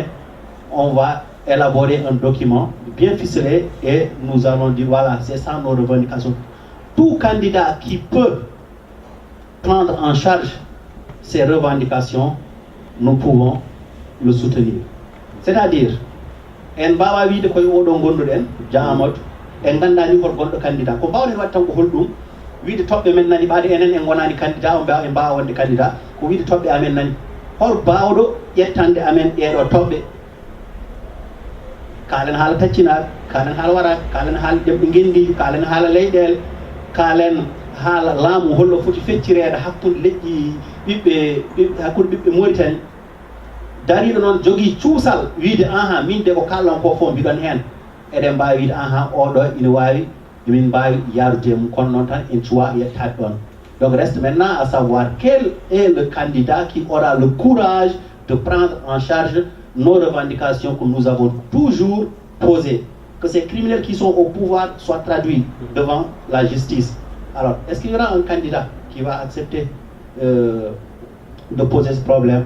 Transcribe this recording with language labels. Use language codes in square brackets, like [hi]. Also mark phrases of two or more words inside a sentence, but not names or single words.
[fr] On va élaborer un document bien ficelé et nous allons dire voilà, c'est ça nos revendications. Tout candidat qui peut prendre en charge ces revendications, nous pouvons le soutenir. [ff] C'est-à-dire, en bawa wiide koye oɗo gonduɗen Dia Amadou en gandani hol gonɗo candidat ko mbawɗen wadde tan ko holɗum wiide toɓɓe men nani ɓaade enen en gonani candidat en mbawa wonde candidat ko wiide toɓɓe amen nani hol bawɗo ƴettande amen ɗeɗo toɓɓe kalen haala taccinaɓe kalen haala waraɓe kalen haala ɗemɓe gendi kalen haala leyɗele kalen haala laamu holno foti feccirede hakkude leƴƴi ɓiɓɓe hakkude ɓiɓɓe Mauritanie dariɗo noon jogui cuusal wiide ahan min de ko kallan ko fof mbiɗon hen eɗen mbawi wiide ahan oɗo ina wawi emin mbawi yarude mum kono noon tan en cuwa yettade ɗon. [fr] Donc reste maintenant à savoir quel est le candidat qui aura le courage de prendre en charge nos revendications que nous avons toujours posées, que ces criminels qui sont au pouvoir soient traduits devant la justice. Alors, est-ce qu'il y aura un candidat qui va accepter de poser ce problème?